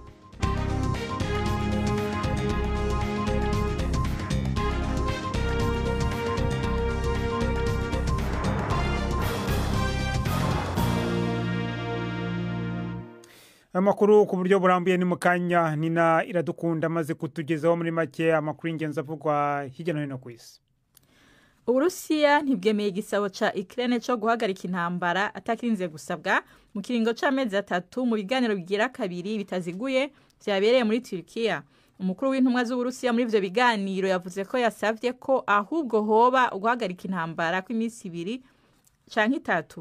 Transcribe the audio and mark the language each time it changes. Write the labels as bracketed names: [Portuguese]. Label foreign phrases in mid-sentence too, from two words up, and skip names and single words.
[Rundi] Amakuru ku buryo burambuye ni mukanya. Nina Iradukunda maze kutugezaho muri make amakuru y'ingenzi avugwa hirya no hino ku isi. Uburusiya ntibwemeye igisabo ca Ukraine cyo guhagarika intambara atakirinze gusabwa mu kiringo c'amezi 3 mu biganiro bigira kabiri bitaziguye vyabereye muri Turkiya. Umukuru w'intumwa z'Uburusiya muri ivyo biganiro yavuze ko yasavye ko ahubwo hoba guhagarika intambara kw'imisi 2 canke 3.